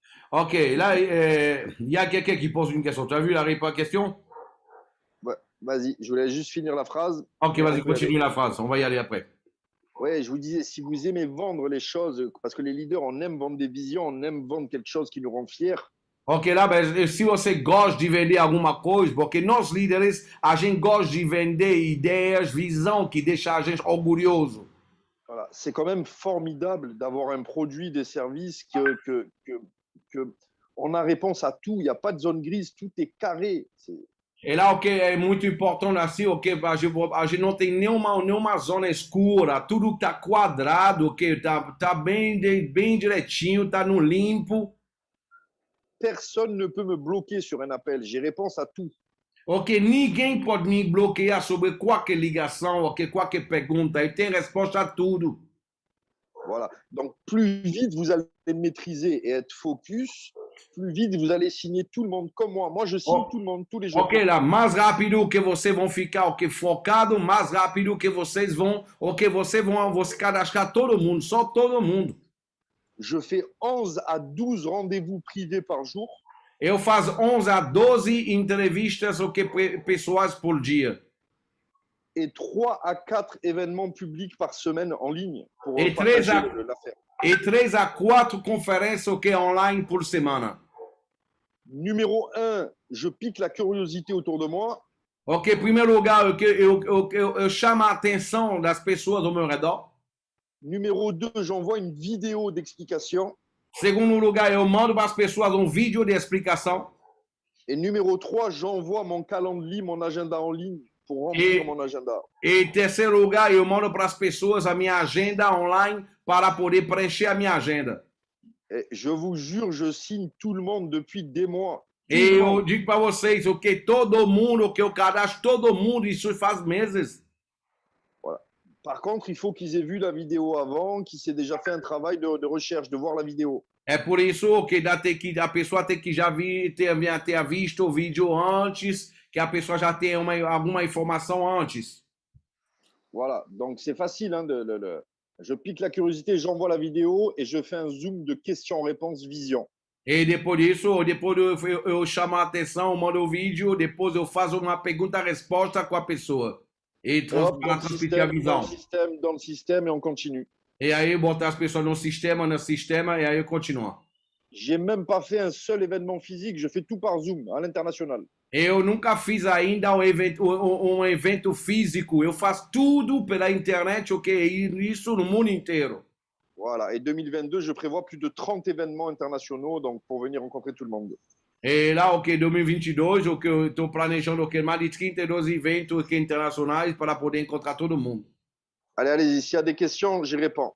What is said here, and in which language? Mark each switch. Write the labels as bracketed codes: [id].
[fr] Ok, là, il y a quelqu'un qui pose une question. Tu as vu la question? Ouais, vas-y, je voulais juste finir la phrase. Ok, vas-y, continue la phrase. On va y aller après. Ouais, je vous disais, si vous aimez vendre les choses, parce que les leaders, on aime vendre des visions, on aime vendre quelque chose qui nous rend fiers. [pt] Ok, lá, se você gosta de vender alguma coisa, porque nós líderes, a gente gosta de vender ideias, visão que deixa a gente orgulhoso. [fr] Voilà. C'est quand même formidable d'avoir un produit, des services que on a réponse à tout. Il n'y a pas de zone grise, tout est carré. [pt] E lá, ok, é muito importante assim, ok, a gente não tem nenhuma zona escura, tudo tá quadrado, ok, tá bem direitinho, tá no limpo. [fr] Personne ne peut me bloquer sur un appel. J'ai réponse à tout. [pt] Ok, ninguém pode me bloquear sobre qualquer ligação, ok, qualquer pergunta, ele tem resposta a tudo. [fr] Voilà. Donc, plus vite vous allez maîtriser et être focus, plus vite vous allez signer tout le monde comme moi. Moi, je signe tout le monde tous les jours. [pt] Ok, lá, mais rápido que vocês vão ficar, ok, focado, mais rápido que vocês vão, ok, vocês vão cadastrar todo mundo, só todo mundo. [fr] Je fais 11 à 12 rendez-vous privés par jour. [pt] Eu faço 11 a 12 entrevistas, ok, pessoais por dia. [fr] Et 3 à 4 événements publics par semaine en ligne pour et partager l'affaire. [pt] Et 3 a 4 conférences ok, online por semana. [fr] Numéro 1, je pique la curiosité autour de moi. [pt] Ok, primeiro lugar, eu chamo a atenção das pessoas ao meu redor. [fr] Numéro 2, j'envoie une vidéo d'explication. [pt] Segundo lugar, eu mando para as pessoas um vídeo de explicação. [fr] Et numéro 3, j'envoie mon calendrier, mon agenda en ligne pour remplir mon agenda. [pt] E terceiro lugar, eu mando para as pessoas a minha agenda online para poder preencher a minha agenda. [fr] Et je vous jure, je signe tout le monde depuis des mois. [pt] E eu digo para vocês, ok, todo mundo, que eu cadastro todo mundo, isso faz meses. [fr] Voilà. Par contre, il faut qu'ils aient vu la vidéo avant, qu'ils aient déjà fait un travail de recherche, de voir la vidéo. [pt] É por isso que a pessoa tem que já ter visto o vídeo antes, que a pessoa já tenha alguma informação antes. [fr] Voilà, donc c'est facile. Hein, je pique la curiosité, j'envoie la vidéo et je fais un zoom de questions-réponses vision. [pt] E depois disso, eu chamo a atenção, mando o vídeo, depois eu faço uma pergunta-resposta com a pessoa. E transmitir a visão. [fr] Dans le système et on continue. [pt] E aí botar as pessoas no sistema, e aí eu continuo. [fr] J'ai même pas fait un seul événement physique, je fais tout par Zoom, à l'international. [pt] Eu nunca fiz ainda um evento físico, eu faço tudo pela internet, ok? Isso no mundo inteiro. [fr] Voilà, et 2022, je prévois plus de 30 événements internationaux donc pour venir rencontrer tout le monde. [pt] E lá, ok, 2022, ok, eu estou planejando ok, mais de 32 eventos internacionais para poder encontrar todo mundo. [fr] Allez, allez-y, s'il y a des questions, j'y réponds.